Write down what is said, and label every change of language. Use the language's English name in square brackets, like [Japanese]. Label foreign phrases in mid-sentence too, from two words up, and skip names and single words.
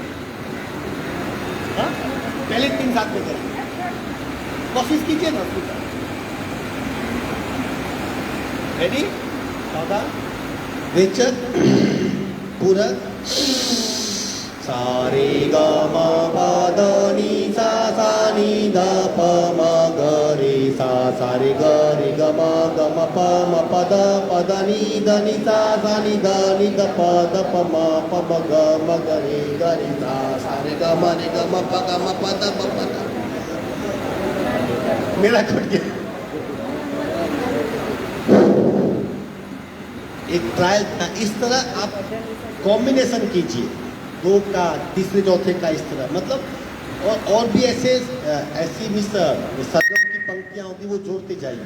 [Hindi] हाँ? पहले 3 साथ में करेंगे, कोशिश कीजिए ना। रेडी? सावधान, रेचक, पूरक सारे ग म प द नि सा सा नि द प म ग रे सा रे ग म प द नि द नि सा नि द प म ग रे सा रे ग म प द प द। मेरा कट गया। एक ट्रायल था, इस तरह आप कॉम्बिनेशन कीजिए, 2 का, तीसरे चौथे का, इस तरह मतलब। और भी ऐसी सरगम की पंक्तियां होंगी, वो जोड़ते जाइए।